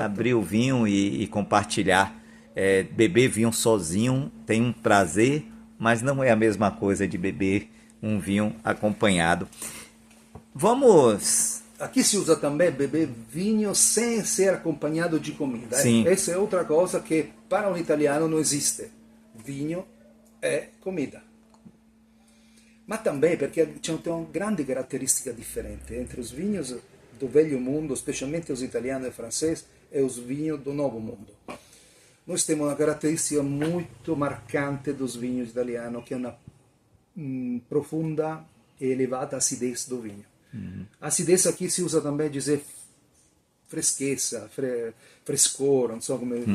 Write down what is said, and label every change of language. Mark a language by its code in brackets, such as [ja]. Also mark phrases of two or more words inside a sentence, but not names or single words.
[pt] Abrir o vinho e compartilhar. Beber vinho sozinho tem um prazer, mas não é a mesma coisa de beber um vinho acompanhado. Vamos... Aqui se usa também beber vinho sem ser acompanhado de comida. Sim. Essa é outra coisa que para um italiano não existe. Vinho é comida. Mas também porque tem uma grande [it] caratteristica differente [pt] entre os vinhos do velho mundo, specialmente os italianos e franceses, e os vinhos do novo mundo. Nós temos uma característica muito marcante dos vinhos italianos, que é uma profunda e elevada acidez do vinho. Acidez aqui se usa também dizer freschezza, frescor, não sei como...